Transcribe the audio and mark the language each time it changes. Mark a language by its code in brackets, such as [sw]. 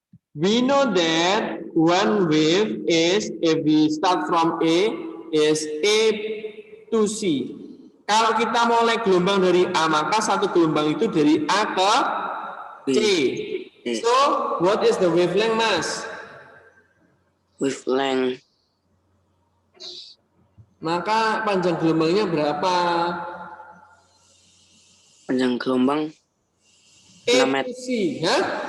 [en] We know that one wave is, if we start from A, is A to C. [id] Kalau kita mulai gelombang dari A, maka satu gelombang itu dari A ke C. [en] So, what is the wavelength, Mas? Wavelength. [id] Maka panjang gelombangnya berapa? Panjang gelombang A [en] 6 meter. to C, huh?